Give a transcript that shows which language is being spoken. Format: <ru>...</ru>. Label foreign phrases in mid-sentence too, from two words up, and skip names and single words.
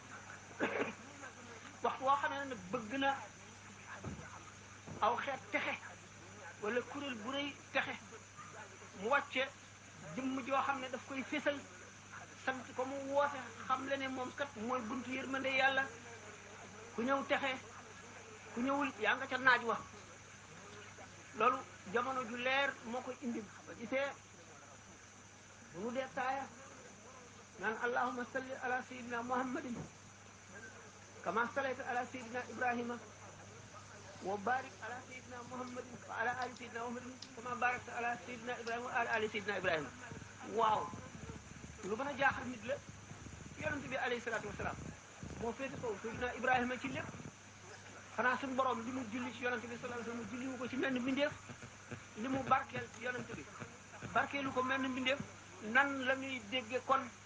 <wo>waxtu woo xam ne nag bëgg na aw xeet texe wala kuréel bu rëy texe mu wàcce jëmm joo xam ne daf koy fésal sant ko mu woote xam le ne moom kat mooy buntu yërmande yàlla ku ñëw texe ku ñëwul yaa nga ca naaj wa loolu jamono ju leer moo koy indi ba gisee bu mu dee taaya naan</wo> <ar>اللهم صل على سيدنا محمد كما صليت على سيدنا إبراهيم وبارك على سيدنا محمد وعلى آل سيدنا محمد كما باركت على سيدنا إبراهيم وعلى آل سيدنا إبراهيم</ar> <wo>waaw lu mën a jaaxal nit la yonent bi</wo> <ar>عليه الصلاة والسلام</ar> <wo>moo féete kaw sayyidina ibrahima ci lépp xanaa suñu borom li mu julli ci yonent bi</wo> <ar>صلى الله عليه وسلم</ar> <wo>julli wu ko ci menn mbindeef li mu barkeel ci yonent bi barkeelu ko menn mbindeef nan la ñuy dégge kon</wo>